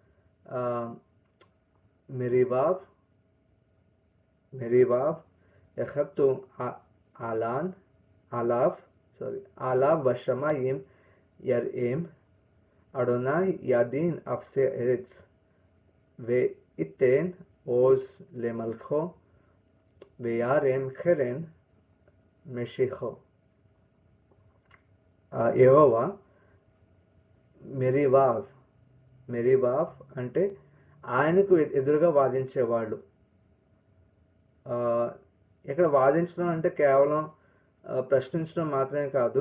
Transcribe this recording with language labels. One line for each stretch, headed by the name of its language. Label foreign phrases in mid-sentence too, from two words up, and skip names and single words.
Hebrew: מריבו יחתו עלו בשמים ירעם אדוני ידין אפסי ארץ ואיתן עוז למלכו וירם חרן మషిహో.
Telugu: యెహోవా మెరీవావ్ అంటే ఆయనకు ఎదురుగా వాదించేవాళ్ళు. ఇక్కడ వాదించడం అంటే కేవలం ప్రశ్నించడం మాత్రమే కాదు.